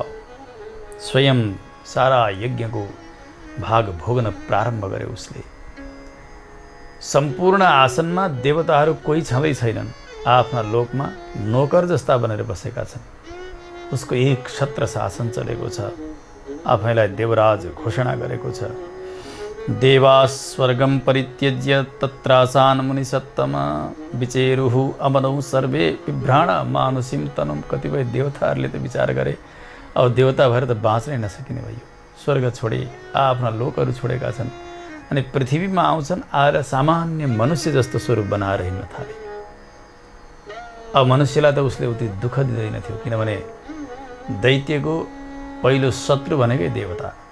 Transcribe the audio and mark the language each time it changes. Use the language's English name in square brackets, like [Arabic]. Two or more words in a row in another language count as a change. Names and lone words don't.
[Nepali] स्वयं सारा यज्ञको भाग भोग्न प्रारम्भ गर्यो उसले। सम्पूर्ण आसनमा देवताहरू कोही छँदै छैनन्। आफ्ना लोकमा नोकर जस्ता बनेर बसेका छन्। उसको एक छत्र शासन चलेको छ। आफैलाई देवराज घोषणा गरेको छ। [Sanskrit] देवाः स्वर्गं परित्यज्य तत्रासान् मुनिसत्तम विचेरुः अमनौ सर्वे बिभ्राण मानुषीं तनुं। [Nepali] कतिपय देवताहरूले त विचार गरे अब देवता भएर त बाँच्नै नसकिने भयो। स्वर्ग छोडे, आफ्ना लोकहरू छोडेका छन् अनि पृथ्वीमा आउँछन्, आएर सामान्य मनुष्य जस्तो स्वरूप बनाएर हिँड्न थाले। अब मनुष्यलाई त उसले उति दुःख दिँदैन थियो, किनभने दैत्यको पहिलो शत्रु भनेकै देवता।